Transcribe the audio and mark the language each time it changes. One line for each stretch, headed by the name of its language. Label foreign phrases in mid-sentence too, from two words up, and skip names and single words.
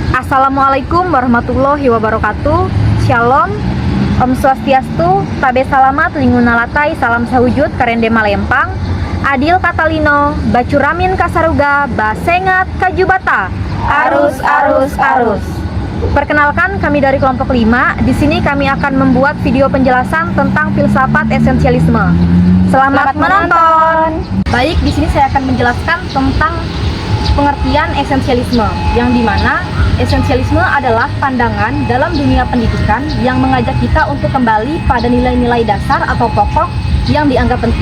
Arabic: Assalamualaikum warahmatullahi wabarakatuh.
Indonesian: Shalom, Om Swastiastu, Tabe Salamat, Linguna Latai, Salam Sahujud, Karende Malempang, Adil Katalino, Bacuramin Kasaruga, Basengat Kajubata, Arus, Arus, Arus. Perkenalkan, kami dari kelompok 5. Di sini kami akan membuat video penjelasan tentang filsafat esensialisme. Selamat menonton. Baik, di sini saya akan menjelaskan tentang pengertian esensialisme, yang dimana esensialisme adalah pandangan dalam dunia pendidikan yang mengajak kita untuk kembali pada nilai-nilai dasar atau pokok yang dianggap penting.